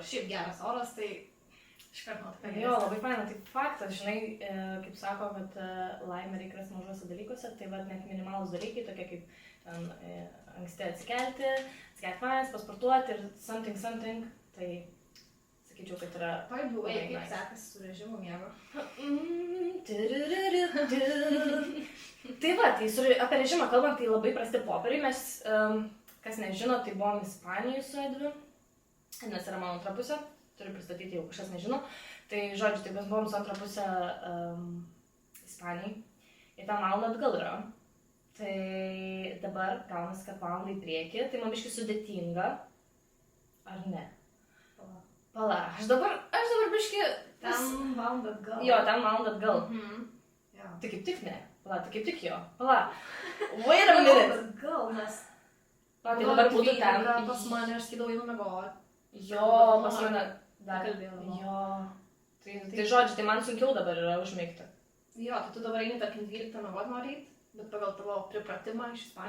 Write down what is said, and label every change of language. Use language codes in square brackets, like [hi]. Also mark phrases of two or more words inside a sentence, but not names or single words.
[lt] Šiaip geras oras, tai iškart nuo tokia. Jo, labai faina, tai faktas, žinai, kaip sako, kad laimė reikia rasti mažuose dalykuose, tai va net minimalūs dalykai, tokie kaip ten anksti atsikelti vans, pasportuoti ir something, tai sakyčiau, kad yra... [en] By the way, [lt] kaip sekasi su režimu miego? Tai va, tai apie režimą kalbant, tai labai prasti popieriai, mes, kas nežino, tai buvom Ispanijoje su Edviu, nes yra mano antra pusė, turiu pristatyti, jau kažkas nežino, tai žodžiu, tai mes buvom su antra pusė Ispanijai ir tą valandą atgal yra. Tai dabar gaunas, kad valandą į priekį, tai man biškai sudėtinga, ar ne? Pala, aš dabar biškai... Ten valandą atgal. Jo, ten valandą atgal. Tai kaip tik ne, pala, tai kaip tik jo, pala. [en] Wait a minute. [lt] Atgal, nes... Tai dabar būtų ten... Pas mane, aš skydau einu mėgoti. Jo, pas mane Dar kalbėjau. Jo. Tai žodžiu, tai man sunkiau dabar yra užmigti. Jo, tai tu dabar eini, tarkim, 12 miegot nori eit, bet pagal tavo pripratimą iš Jo,